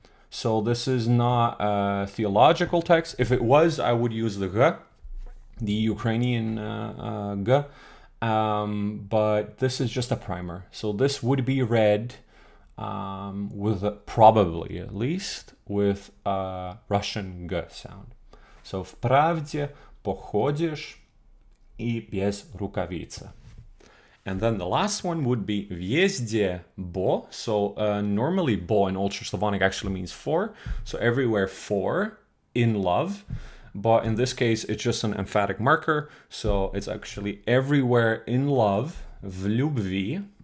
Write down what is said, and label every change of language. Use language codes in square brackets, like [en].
[en] So this is not a theological text. If it was, I would use the G, the Ukrainian G, but this is just a primer. So this would be read with probably at least with a Russian G sound. [cu] So вправде походишь и без рукавицы. [en] And then the last one would be везде бо. So normally bo in Old Church Slavonic actually means for. So everywhere for, in love. But in this case, it's just an emphatic marker. So it's actually everywhere in love, в любви.